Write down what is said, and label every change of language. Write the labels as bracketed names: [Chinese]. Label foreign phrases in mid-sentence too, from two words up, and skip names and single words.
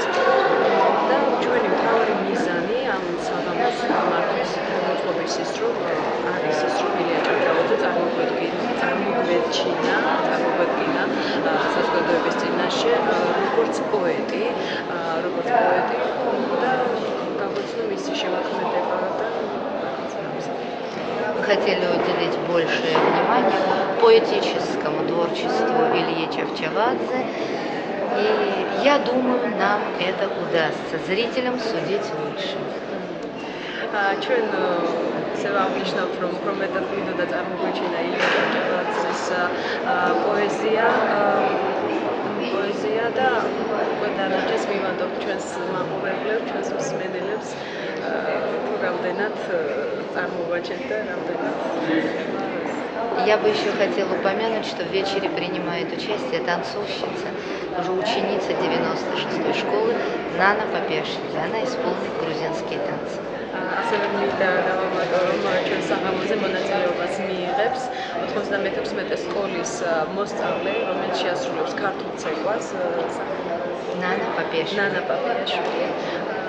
[Georgian] და ჩვენი მთავარი მიზანი ამ საღამოს მართვის მოწყობის ის, რომ არის ის, რომ ილია ჭავჭავაძე წარმოგვედგინა საზოგადოების წინაშე როგორც поэти და გაგვეცნო მისი შემოქმედება და [Russian] хотели уделить большее внимание поэтическому творчеству Ильи Чавчавадзе. И я думаю, нам это удастся. Зрителям судить лучше. [Georgian] ჩვენ ვაღნიშნავთ, რომ მეტად გვინდოდა წარმოგვეჩინა ილია ჭავჭავაძის პოეზია და უკვე დანარჩენს მივანდობთ ჩვენს მაყურებლებს, ჩვენს მსმენელებს, თუ რამდენად წარმოვაჩენთ და რამდენად. [Russian] Я бы еще хотела упомянуть, что в вечере принимает участие танцовщица, уже ученица 96-й школы Нана Папиашвили. Она исполнит грузинские танцы. [Georgian] ასევე მინდა დავამატო, რომ ჩვენ საღამოზე მონაწილეობას მიიღებს 96 სკოლის მოსწავლე, რომელიც შეასრულებს ქართულ ცეკვას. Нана Папиашвили.